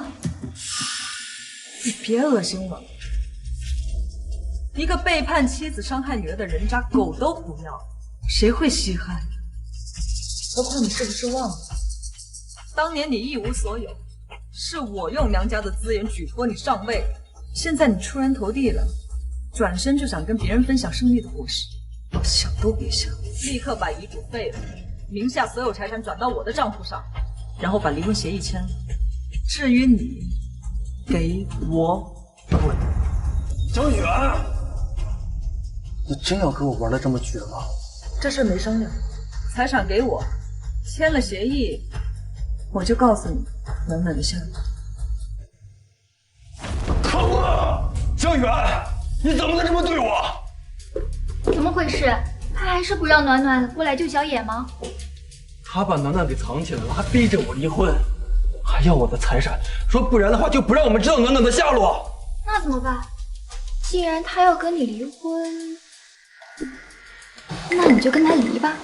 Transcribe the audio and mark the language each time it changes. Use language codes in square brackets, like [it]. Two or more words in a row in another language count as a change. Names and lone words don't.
[zh] 你別惡心我！一個背叛妻子、傷害女兒的人渣，狗都不要，誰會稀罕？何況你是不是忘了，當年你一無所有。是我用娘家的資源舉託你上位，現在你出人頭地了，轉身就想跟別人分享勝利的果實，想都別想！立刻把遺囑廢了，名下所有財產轉到我的賬戶上，然後把離婚協議簽了。至於你，給我滾！小雨，你真要跟我玩得這麼絕嗎？這事沒商量，財產給我，簽了協議，我就告訴你暖暖的下落。可惡！江遠，你怎麼能這麼對我？怎麼回事？他還是不讓暖暖過來救小野嗎？他把暖暖給藏起來了，還逼着我離婚，還要我的財產，說不然的話就不讓我們知道暖暖的下落。那怎麼辦？既然他要跟你離婚， 那你就跟他離吧。